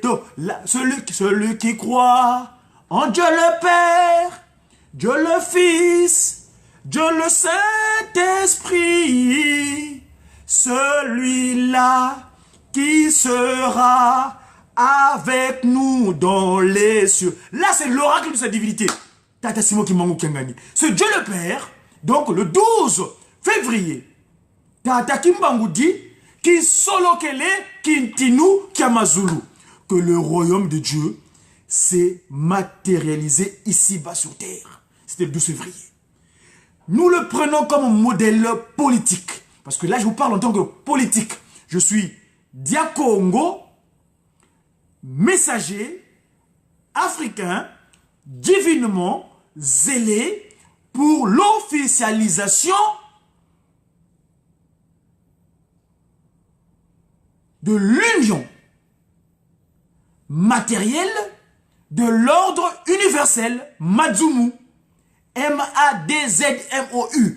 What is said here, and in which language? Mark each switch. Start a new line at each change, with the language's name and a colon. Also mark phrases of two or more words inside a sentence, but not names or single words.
French: Celui qui croit en Dieu le Père, Dieu le Fils, Dieu le Saint-Esprit, celui-là qui sera avec nous dans les cieux. Là, c'est l'oracle de sa divinité. Tata Simon Kimbangu Kiangani. C'est Dieu le Père, donc le 12 février, Tata Kimbangu dit
Kongo: Ki solokele kintinu kiamazulu,
French: que le royaume de Dieu s'est matérialisé ici-bas sur terre. C'était le 12 février. Nous le prenons comme modèle politique. Parce que là, je vous parle en tant que politique. Je suis Diakongo, messager africain, divinement zélé pour l'officialisation de l'union matérielle de l'ordre universel Madzumu, M-A-D-Z-M-O-U.